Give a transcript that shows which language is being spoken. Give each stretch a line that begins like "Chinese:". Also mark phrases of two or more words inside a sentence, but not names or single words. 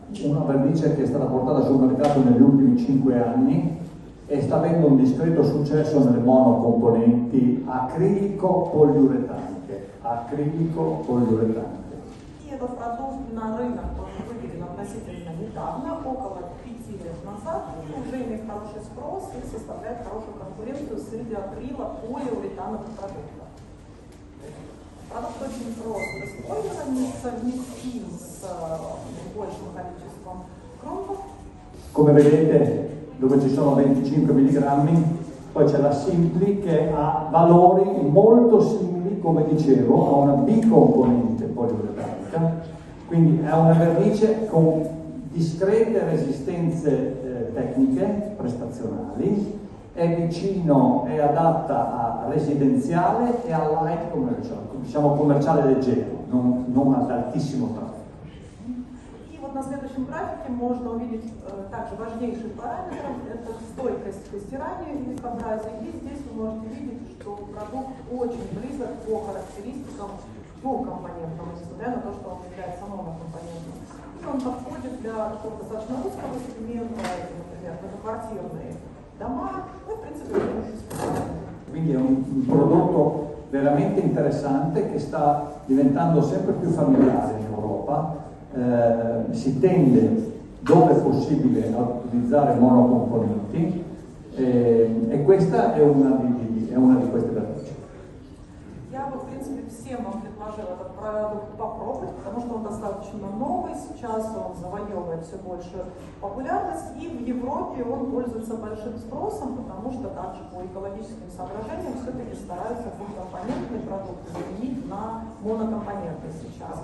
Italian: una vernice che è stata portata sul mercato negli ultimi 5 anni e sta avendo un discreto successo nelle monocomponenti acrilico-poliuretaniche. Acrilico-poliuretaniche.
Russian: И этот продукт на рынок тоже выведен относительно недавно, около 5 лет назад, и уже имеет хороший спрос и составляет хорошую конкуренцию среди акрила полиуретановых продуктов. Продукт очень прост в использовании, совместим с большим количеством кромов.
Italian: Come vedete, dove ci sono 25 mg, poi c'è la Simply che ha valori molto simili, come dicevo, a una bicomponente poliuretanica, quindi è una vernice con discrete resistenze tecniche, prestazionali, è adatta a residenziale e a
English: light commercial,
Italian: diciamo commerciale leggero, non ad altissimo traffico.
Russian: На следующем графике можно увидеть также важнейший параметр, это стойкость к стиранию и безобразию. И здесь вы можете видеть, что продукт очень близок по характеристикам к двухкомпонентному, несмотря на то, что он является монокомпонентным. И он подходит для достаточно узкого сегмента, например, многоквартирные дома, ну, в принципе,
Italian: Quindi è un prodotto veramente interessante che sta diventando sempre più familiare in Europa. Si tende, dove è possibile, a utilizzare monocomponenti e questa è una di queste vernici.
Russian: Я бы, в принципе, всем вам предложила этот продукт попробовать, потому что он достаточно новый сейчас, он завоевывает все большую популярность, и в Европе он пользуется большим спросом, потому что также по экологическим соображениям все-таки стараются двухкомпонентные продукты заменить на монокомпонентные сейчас.